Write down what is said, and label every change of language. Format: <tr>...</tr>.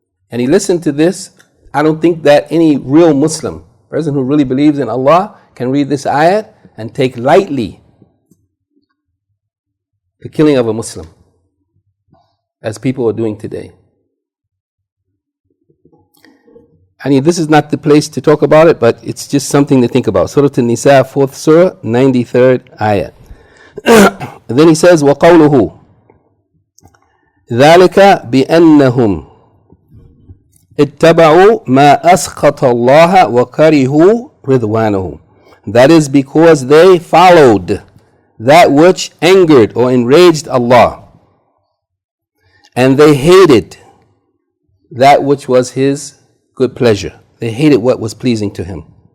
<en>And he listened to this. I don't think that any real Muslim, person who really believes in Allah, can read this ayat and take lightly the killing of a Muslim, as people are doing today. I mean, this is not the place to talk about it, but it's just something to think about. Surah An-Nisa, 4th Surah, 93rd ayat. And then he says,</en> <ar>وَقَوْلُهُ ذَلِكَ بِأَنَّهُمْ اتَّبَعُوا مَا أَسْخَطَ اللَّهَ وَكَرِهُوا رِضْوَانَهُ.</ar> <en>That is because they followed that which angered or enraged Allah, and they hated that which was His good pleasure. They hated what was pleasing to Him.</en>